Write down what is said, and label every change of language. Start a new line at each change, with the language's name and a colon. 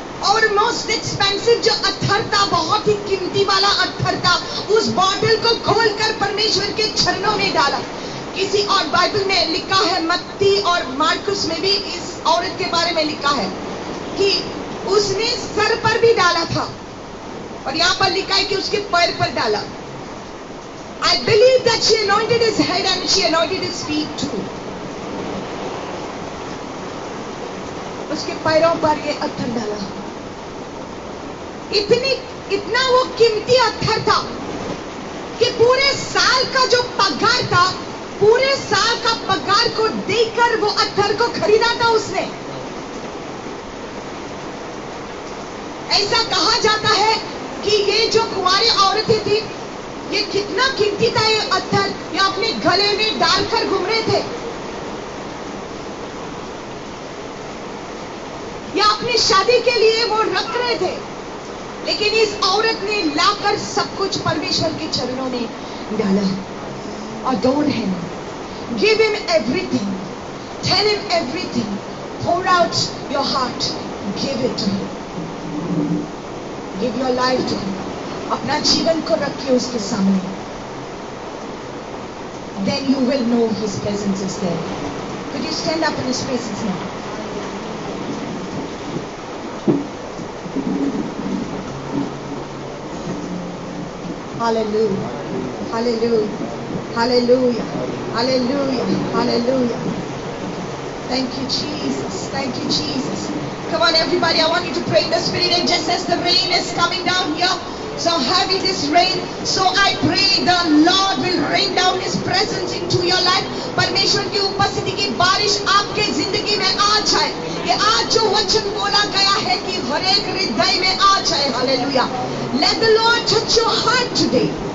Hindi: और
English: most expensive
Hindi: जो अत्तर था, बहुत ही कीमती वाला अत्तर था, उस बॉटल को खोलकर परमेश्वर के चरणों में डाला. किसी और बाइबल में लिखा है, मत्ती और मार्कुस में भी इस औरत के बारे में लिखा है कि उसने सर पर भी डाला था और यहाँ पर लिखा है कि उसके पैर पर डाला.
English: I believe that she anointed his head and she anointed his feet too.
Hindi: उसके पैरों पर ये अत्तर डाला. इतना वो कीमती अत्तर था कि पूरे साल का जो पगार था, पूरे साल का पगार को देकर वो अत्तर को खरीदा था उसने. ऐसा कहा जाता है कि ये जो कुंवारी औरतें थी, ये कितना कीमती था ये अत्तर, ये अपने गले में डालकर घूम रहे थे, या अपनी शादी के लिए वो रख रहे थे. लेकिन इस औरत ने लाकर सब कुछ परमेश्वर के चरणों में डाला.
English: Adore him, give him everything, tell him everything, pour out your heart, give it to him, give your life to him.
Hindi: अपना जीवन को रखिए उसके सामने.
English: Then you will know his presence is there. Could you stand up in his presence now? Hallelujah, hallelujah, hallelujah, hallelujah, hallelujah. Thank you, Jesus. Thank you, Jesus. Come on, everybody. I want you to pray in the Spirit. And just as the rain is coming down here, so heavy this rain, so I pray the Lord will rain down His presence into your life.
Hindi: परमेश्वर की उपस्थिति की बारिश आपके जिंदगी में आ जाए. कि आज जो वचन बोला गया है कि हर एक हृदय में आ जाए. Hallelujah.
English: Let the Lord touch your heart today.